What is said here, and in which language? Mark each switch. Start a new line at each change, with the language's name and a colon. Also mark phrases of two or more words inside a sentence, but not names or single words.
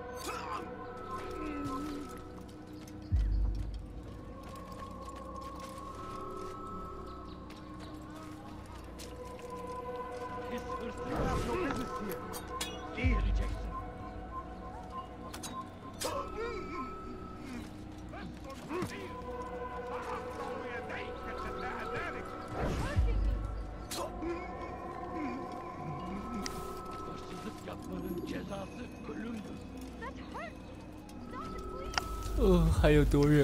English: You have no business here. Deal, Jackson.
Turkish: Yapmanın cezası ölümdür.
Chinese: 还有多远？